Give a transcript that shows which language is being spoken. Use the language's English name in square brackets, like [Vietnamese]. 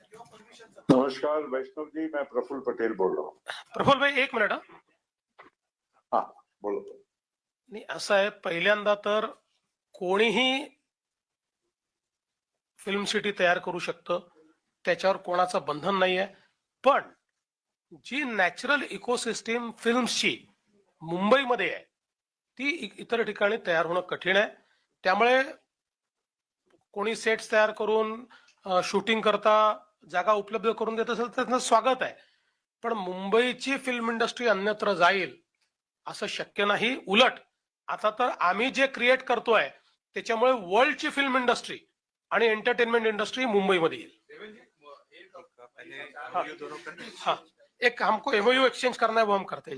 [Hindi] नमस्कार वैष्णव जी, मैं प्रफुल्ल पटेल बोल रहा हूँ। प्रफुल्ल भाई एक मिनिट हा बोलो। [Marathi] नाही, असं आहे, पहिल्यांदा तर कोणीही फिल्म सिटी तयार करू शकतं, त्याच्यावर कोणाचं बंधन नाहीये, पण जी नॅचरल इकोसिस्टीम फिल्म्सची मुंबईमध्ये आहे ती इतर ठिकाणी तयार होणं कठीण आहे। त्यामुळे कोणी सेट्स तयार करून शूटिंग करता जागा उपलब्ध करून देत असेल तर त्याचं स्वागत आहे, पण मुंबईची फिल्म इंडस्ट्री अन्यत्र जाईल असं शक्य नाही। उलट आता तर आम्ही जे क्रिएट करतोय त्याच्यामुळे वर्ल्डची फिल्म इंडस्ट्री आणि एंटरटेनमेंट इंडस्ट्री मुंबईमध्ये येईल। [Hindi] हाँ, एक हमको एमओयू एक्सचेंज करना है, वो हम करते हैं।